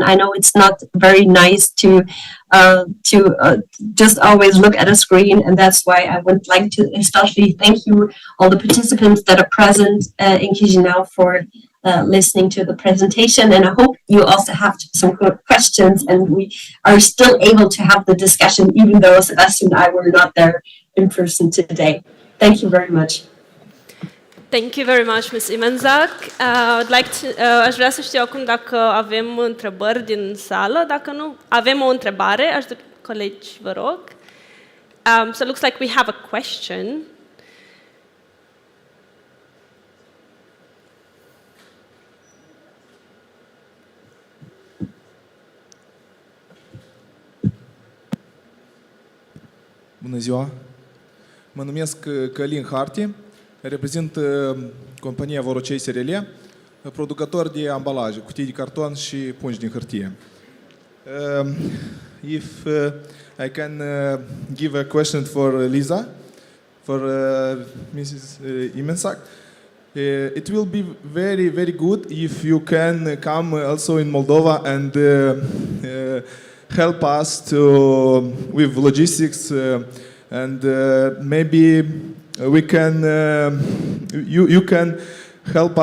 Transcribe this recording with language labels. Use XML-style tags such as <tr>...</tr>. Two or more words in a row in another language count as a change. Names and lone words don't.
<en>I know it's not very nice to just always look at a screen, and that's why I would like to especially thank you, all the participants that are present in Chisinau, for listening to the presentation, and I hope you also have some good questions, and we are still able to have the discussion even though Sebastian and I were not there in person today. Thank you very much. Thank you very much, Ms. Imenzak.</en> <ro>Aș vrea să știu acum dacă avem întrebări din sală. Dacă nu, avem o întrebare. Aș dori, colegi, vă rog.</ro> <en>So it looks like we have a question.</en> <ro>Bună ziua! Mă numesc Călin Harti, reprezint compania Vorocei SRL, producător de ambalaje, cutii de carton și pungi din hârtie.</ro> <en>If I can give a question for Lisa, for Mrs. Imenzak, it will be very, very good if you can come also in Moldova and help us with logistics, and maybe we can you can help</en>